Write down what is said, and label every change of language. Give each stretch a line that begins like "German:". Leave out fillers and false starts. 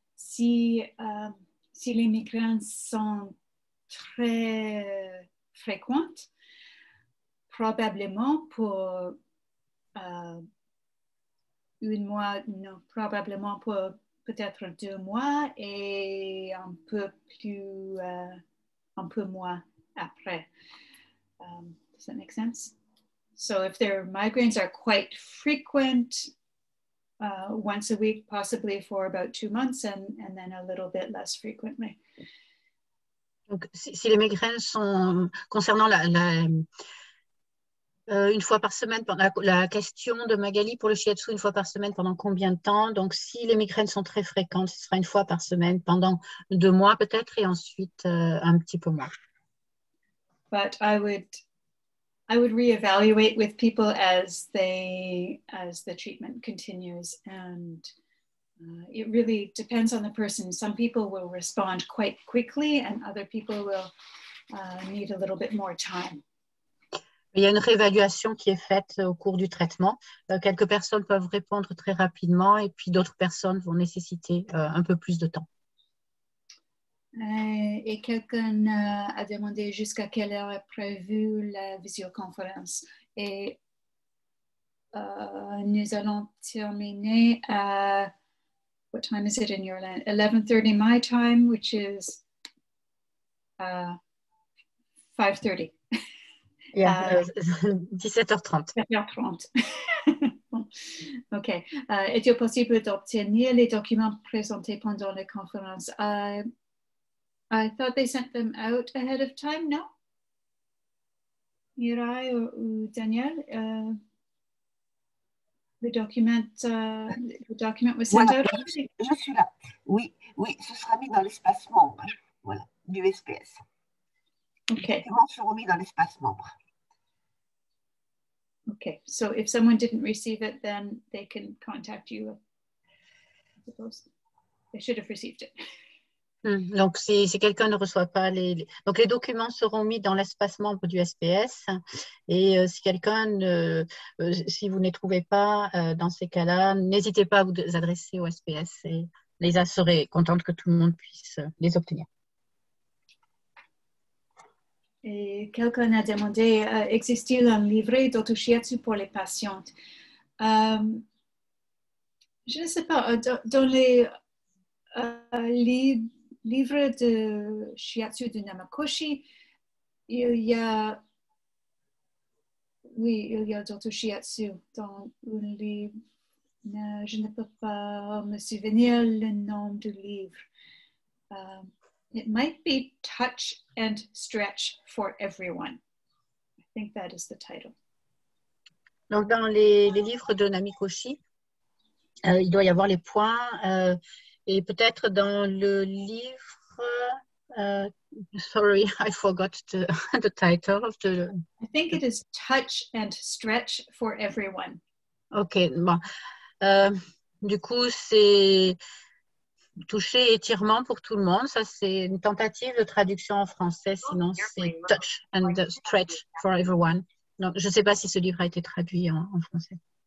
French: Si les migraines sont très fréquentes, probablement pour un mois, non, probablement pour peut-être 2 mois et un peu moins après.
English: Does that make sense? So if their migraines are quite frequent, once a week, possibly for about 2 months, and then a little bit less frequently.
French: Donc, si les migraines sont concernant Une fois par semaine, la question de Magali pour le shiatsu, une fois par semaine, pendant combien de temps? Donc, si les migraines sont très fréquentes, ce sera une fois par semaine pendant 2 mois peut-être, et ensuite un petit peu moins.
English: But I would reevaluate with people as the treatment continues, and it really depends on the person. Some people will respond quite quickly, and other people will need a little bit more time.
French: Il y a une réévaluation qui est faite au cours du traitement. Quelques personnes peuvent répondre très rapidement et puis d'autres personnes vont nécessiter un peu plus de temps. Et quelqu'un a demandé jusqu'à quelle heure est prévue la visioconférence. Et nous allons terminer à,
English: what time is it in your land? 11:30 my time, which is 5:30. Yeah, 17h30. 17h30. OK.
French: Est-il possible d'obtenir les documents présentés pendant la conférence?
English: I thought they sent them out ahead of time, no? Mirai ou Daniel? The document was sent
French: Voilà,
English: out?
French: je suis là. Oui, oui, ce sera mis dans l'espace membre, voilà, du SPS.
English: OK.
French: Les documents seront mis dans l'espace membre.
English: Okay, so if someone didn't receive it, then they can contact you, I suppose. They should have received it.
French: Donc, si quelqu'un ne reçoit pas donc les documents seront mis dans l'espace membre du SPS et si si vous ne les trouvez pas dans ces cas-là, n'hésitez pas à vous adresser au SPS et Leisa serait contente que tout le monde puisse les obtenir. Et quelqu'un a demandé, existe-t-il un livret d'autoshiatsu pour les patientes? Je ne sais pas, dans les livres de shiatsu de Namakoshi, il y a d'autoshiatsu dans un livre. Je ne peux pas me souvenir le nom du livre.
English: It might be Touch and Stretch for Everyone. I think that is the title.
French: Donc, dans les livres de Namikoshi, il doit y avoir les points et peut-être dans le livre,
English: sorry, I forgot the title of the... I think it is Touch and Stretch for Everyone.
French: Ok, bon. Du coup, c'est toucher étirement pour tout le monde. Ça, c'est une tentative de traduction en français. Sinon, c'est Touch and Stretch for Everyone. Donc, je ne sais pas si ce livre a été traduit en français.